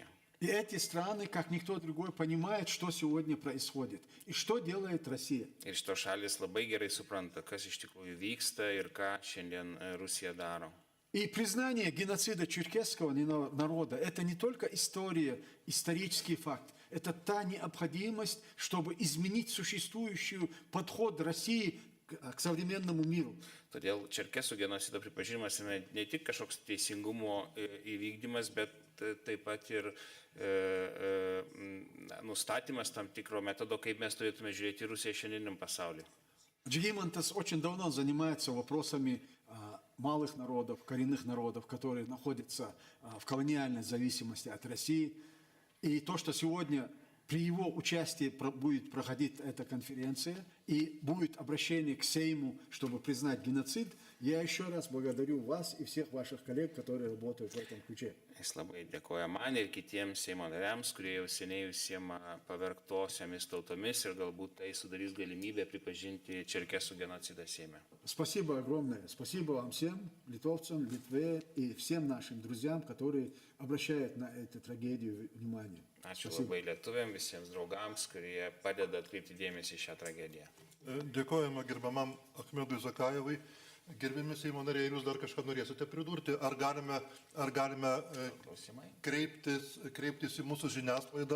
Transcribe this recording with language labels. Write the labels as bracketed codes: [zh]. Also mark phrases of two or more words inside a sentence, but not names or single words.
[ru] И эти страны, как никто другой, понимают, что сегодня происходит и что делает Россия. [lt] Ir šitos šalis labai gerai supranta, kas iš tikrųjų vyksta ir ką šiandien Rusija daro. [ru] И признание геноцида черкесского народа – это не только история, исторический факт. Это та необходимость, чтобы изменить существующий подход России к современному миру. [lt] Todėl čerkesų genocido pripažinimas yra ne tik kažkoks teisingumo įvykdymas, bet taip pat ir nustatymas tam tikro metodo, kaip mes turėtume žiūrėti Rusiją šiandieniam pasaulyje. [ru] Джигимантас очень давно занимается вопросами малых народов, коренных народов, которые находятся в колониальной зависимости от России. И то, что сегодня при его участии будет проходить эта конференция и будет обращение к Сейму, чтобы признать геноцид, я еще раз благодарю вас и всех ваших коллег, которые работают в этом ключе. [lt] Jis labai dėkoja man ir kitiems Seimo nariams, kurie jau seniai užsiema pavergtosiomis tautomis ir galbūt tai sudarys galimybę pripažinti čerkesų genocidą Seime. [ru] Спасибо огромное. Спасибо вам всем, литовцам, Литве и всем нашим друзьям, которые обращают на эту трагедию внимание. [lt] Ačiū labai lietuviam, visiems draugams, kurie padeda atkreipti dėmesį į šią tragediją. Dėkojame gerbiamam Achmedui Zakajevui. Gerbiami Seimo nariai, jūs dar kažką norėsite pridurti? Ar galime kreiptis į mūsų žiniasklaidą?